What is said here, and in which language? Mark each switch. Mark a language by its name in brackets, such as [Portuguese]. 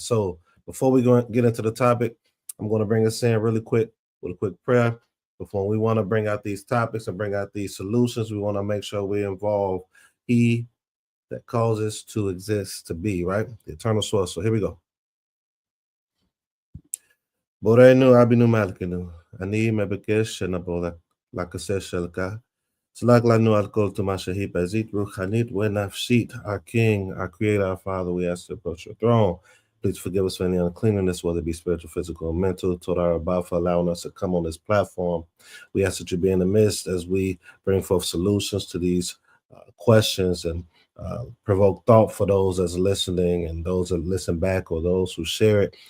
[English] So before we go get into the topic, I'm going to bring us in really quick with a quick prayer. Before we want to bring out these topics and bring out these solutions, we want to make sure we involve He that causes to exist to be, right? The eternal source. So here we go. [Hebrew] בוראנו אבינו מלכנו, אני מבקש שנבוא לכיסא שלך. סלח לנו על כל טומאה שהיא פיזית, רוחנית ונפשית. [English] Our King, our Creator, our Father, we ask to approach your throne. Please forgive us for any uncleanness, whether it be spiritual, physical, or mental. Torah Rabba for allowing us to come on this platform. We ask that you be in the midst as we bring forth solutions to these questions and provoke thought for those that's listening and those that listen back or those who share it.